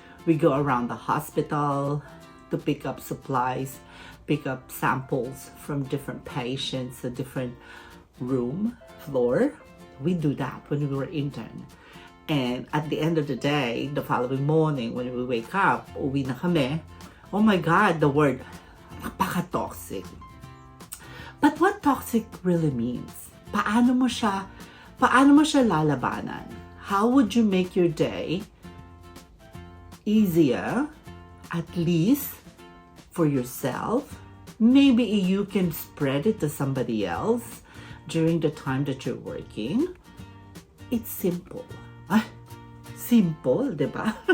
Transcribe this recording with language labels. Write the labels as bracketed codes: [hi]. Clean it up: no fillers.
[en] We go around the hospital to pick up supplies, pick up samples from different patients, a different room, floor. We do that when we were intern. And at the end of the day, the following morning, when we wake up, [tl] uwi na kami, [en] oh my God, the word, napaka-toxic. But what toxic really means? [tl] Paano mo siya lalabanan? [en] How would you make your day easier, at least for yourself? Maybe you can spread it to somebody else during the time that you're working. It's simple. Simple, [tl] diba?